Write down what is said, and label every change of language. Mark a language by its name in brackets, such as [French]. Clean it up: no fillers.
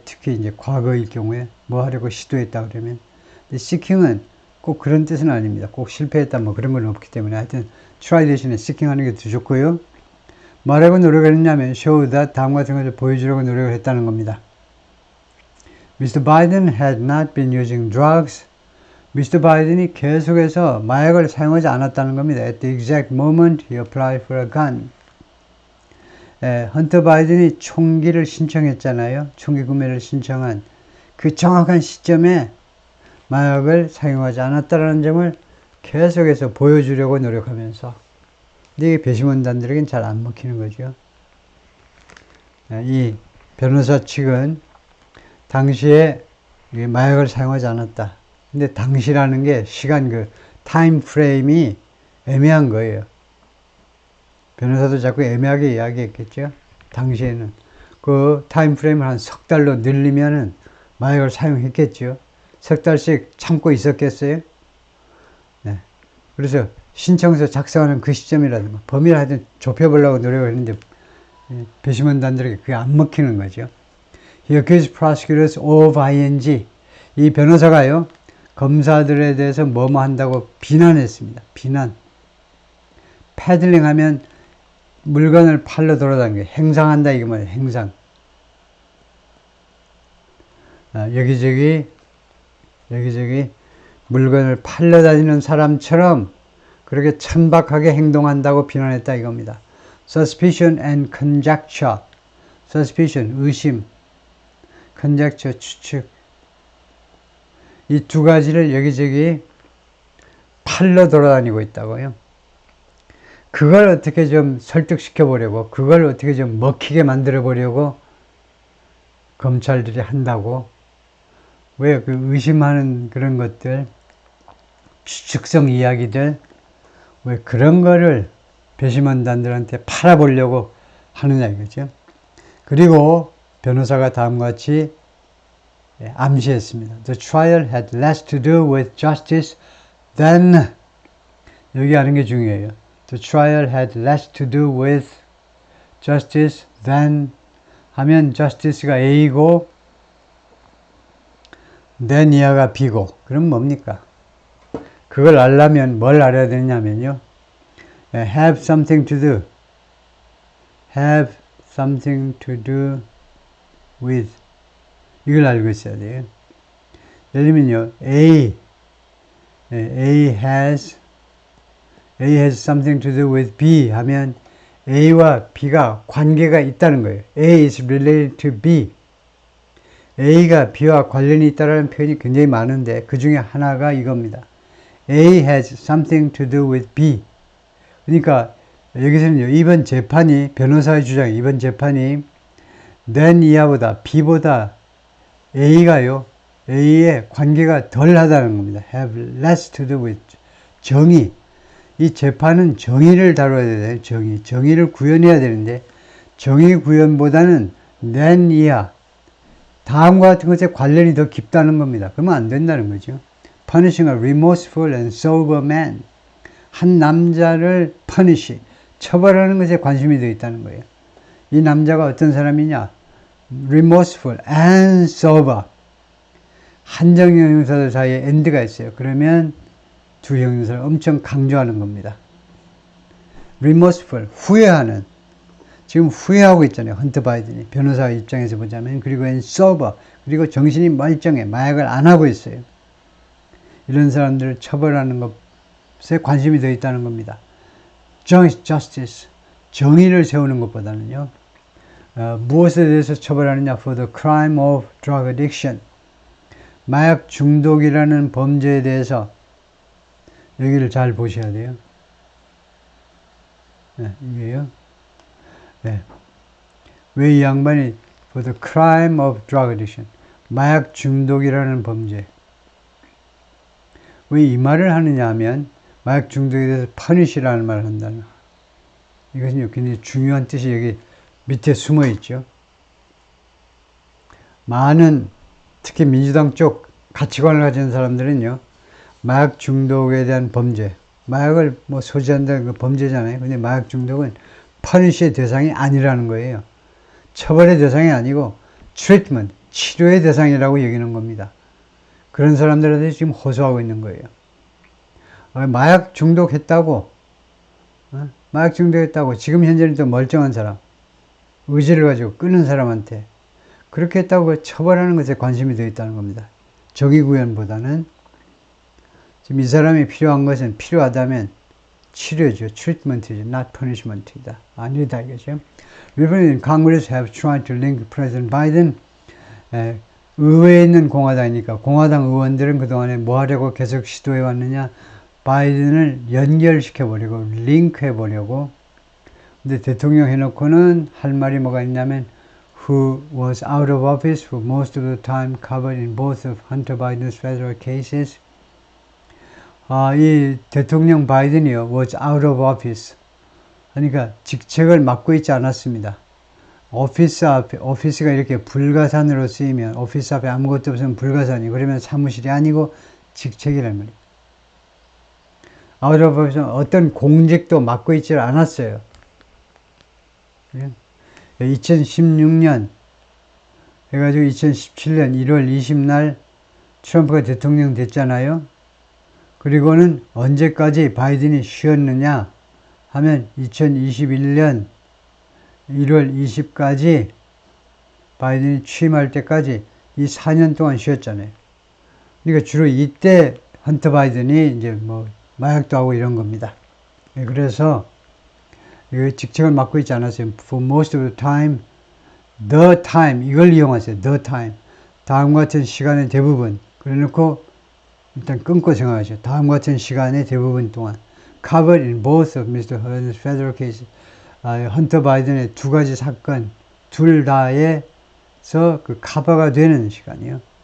[Korean] 특히 이제 과거일 경우에 뭐 하려고 시도했다 그러면. 근데 seeking은 꼭 그런 뜻은 아닙니다. 꼭 실패했다 뭐 그런 건 없기 때문에 하여튼 try 대신에 seeking 하는 게 더 좋고요. 뭐라고 노력을 했냐면 show that 다음 같은 것을 보여주려고 노력을 했다는 겁니다. [English] Mr. Biden had not been using drugs. [Korean] 미스터 바이든이 계속해서 마약을 사용하지 않았다는 겁니다. [English] At the exact moment he applied for a gun. [Korean] 헌터 바이든이 총기를 신청했잖아요. 총기 구매를 신청한 그 정확한 시점에 마약을 사용하지 않았다는 점을 계속해서 보여주려고 노력하면서 근데 이게 배심원단들에겐 잘 안 먹히는 거죠. 이 변호사 측은 당시에 마약을 사용하지 않았다. 근데 당시라는 게 시간 타임 프레임이 애매한 거예요. 변호사도 자꾸 애매하게 이야기했겠죠. 당시에는 그 타임 프레임을 한 석 달로 늘리면은 마약을 사용했겠죠. 석 달씩 참고 있었겠어요? 네. 그래서 신청서 작성하는 그 시점이라든가 범위를 하여튼 좁혀보려고 노력을 했는데 배심원단들에게 그게 안 먹히는 거죠. [English] He accused prosecutors of ing. [Korean] 이 변호사가요. 검사들에 대해서 뭐뭐 한다고 비난했습니다. 비난. 패들링 하면 물건을 팔러 돌아다니는 게 행상한다 이거 말이에요. 행상. 여기저기 물건을 팔러 다니는 사람처럼 그렇게 천박하게 행동한다고 비난했다 이겁니다. [English] Suspicion and conjecture. Suspicion, [Korean] 의심. conjecture, 추측. 이 두 가지를 여기저기 팔러 돌아다니고 있다고요. 그걸 어떻게 좀 설득시켜 보려고, 그걸 어떻게 좀 먹히게 만들어 보려고 검찰들이 한다고. 왜 그 의심하는 그런 것들, 추측성 이야기들, 왜 그런 거를 배심원단들한테 팔아보려고 하느냐 이거죠. 그리고 변호사가 다음과 같이 암시했습니다. [English] The trial had less to do with justice than [Korean] 여기 하는 게 중요해요. [English] The trial had less to do with justice than [Korean] 하면 justice가 A이고 than 이하가 B고 그럼 뭡니까? 그걸 알려면 뭘 알아야 되냐면요. [English] have something to do. have something to do with [Korean] 이걸 알고 있어야 돼요. 예를 들면요. [English] A has something to do with B [Korean] 하면 A와 B가 관계가 있다는 거예요. [English] A is related to B. [Korean] A가 B와 관련이 있다는 표현이 굉장히 많은데 그 중에 하나가 이겁니다. [English] A has something to do with B. [Korean] 그러니까 여기서는요, 이번 재판이, 변호사의 주장이, 이번 재판이 than 이하보다 B보다 A가요, A의 관계가 덜 하다는 겁니다. [English] have less to do with. [Korean] 정의. 이 재판은 정의를 다뤄야 돼요. 정의를 구현해야 되는데, 정의 구현보다는 than 이하, 다음과 같은 것에 관련이 더 깊다는 겁니다. 그러면 안 된다는 거죠. [English] Punishing a remorseful and sober man. [Korean] 한 남자를 punish, 처벌하는 것에 관심이 되어 있다는 거예요. 이 남자가 어떤 사람이냐? [English] remorseful and sober. [Korean] 한정 형용사들 사이에 and가 있어요. 그러면 두 형용사를 엄청 강조하는 겁니다. remorseful, 후회하는. 지금 후회하고 있잖아요. 헌터 바이든이. 변호사 입장에서 보자면. 그리고 and sober. 그리고 정신이 멀쩡해. 마약을 안 하고 있어요. 이런 사람들을 처벌하는 것에 관심이 더 있다는 겁니다. [English] justice. [Korean] 정의를 세우는 것보다는요. 무엇에 대해서 처벌하느냐? [English] For the crime of drug addiction. [Korean] 마약 중독이라는 범죄에 대해서 여기를 잘 보셔야 돼요. 네, 이게요. 네. 왜 이 양반이 [English] for the crime of drug addiction. [Korean] 마약 중독이라는 범죄. 왜 이 말을 하느냐 하면 마약 중독에 대해서 punish라는 말을 한다는. 이것은 굉장히 중요한 뜻이 여기 밑에 숨어 있죠. 많은 특히 민주당 쪽 가치관을 가진 사람들은요, 마약 중독에 대한 범죄, 마약을 뭐 소지한다는 그 범죄잖아요. 근데 마약 중독은 퍼니시의 대상이 아니라는 거예요. 처벌의 대상이 아니고 트리트먼트, 치료의 대상이라고 여기는 겁니다. 그런 사람들한테 지금 호소하고 있는 거예요. 마약 중독했다고, 마약 중독했다고 지금 현재는 또 멀쩡한 사람, 의지를 가지고 끊은 사람한테 그렇게 했다고 처벌하는 것에 관심이 되어 있다는 겁니다. 정의구현보다는 지금 이 사람이 필요한 것은 필요하다면 치료죠. 트리트먼트죠. [English] not punishment이다. [Korean] 아니다 이거죠. [English] Republicans in Congress have tried to link President Biden. [Korean] 의회에 있는 공화당이니까 공화당 의원들은 그동안에 뭐 하려고 계속 시도해 왔느냐. 바이든을 연결시켜버리고 링크해보려고. 근데 대통령 해놓고는 할 말이 뭐가 있냐면 [English] who was out of office for most of the time covered in both of Hunter Biden's federal cases. [Korean] 이 대통령 바이든이요, [English] was out of office. [Korean] 그러니까 직책을 맡고 있지 않았습니다. 오피스가 이렇게 불가산으로 쓰이면, 오피스 앞에 아무것도 없으면 불가산이, 그러면 사무실이 아니고 직책이란 말이에요. out of office는 어떤 공직도 맡고 있지 않았어요. 2016년 해가지고 2017년 1월 20날 트럼프가 대통령 됐잖아요. 그리고는 언제까지 바이든이 쉬었느냐 하면 2021년 1월 20까지 바이든이 취임할 때까지 이 4년 동안 쉬었잖아요. 그러니까 주로 이때 헌터 바이든이 이제 뭐 마약도 하고 이런 겁니다. 그래서 직책을 맡고 있지 않았어요. [English] For most of the time, [Korean] 이걸 이용하세요. [English] the time. [Korean] 다음과 같은 시간의 대부분. 그래 놓고 일단 끊고 생각하죠. 다음과 같은 시간의 대부분 동안. [English] Covered in both of Mr. Biden's federal cases. [Korean] 헌터 바이든의 두 가지 사건, 둘 다에서 그 커버가 되는 시간이요.